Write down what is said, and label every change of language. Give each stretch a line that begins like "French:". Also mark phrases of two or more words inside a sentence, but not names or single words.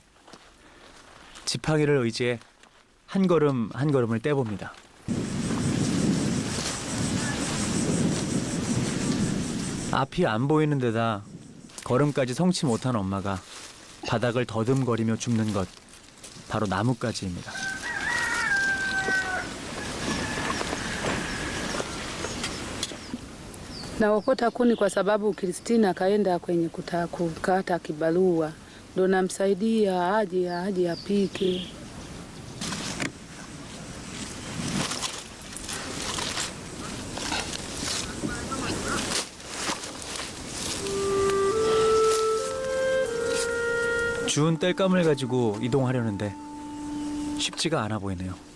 Korean: 지팡이를 의지해 한 걸음 한 걸음을 떼봅니다. 앞이 안 보이는 데다 걸음까지 성치 못한 엄마가 바닥을 더듬거리며 줍는 것, 바로 나뭇가지입니다.
Swahili: Naokota kuni kwa sababu Kristina kaenda kwenye kukata kibarua, ndo namsaidia aje apike.
Korean: 주운 땔감을 가지고 이동하려는데 쉽지가 않아 보이네요.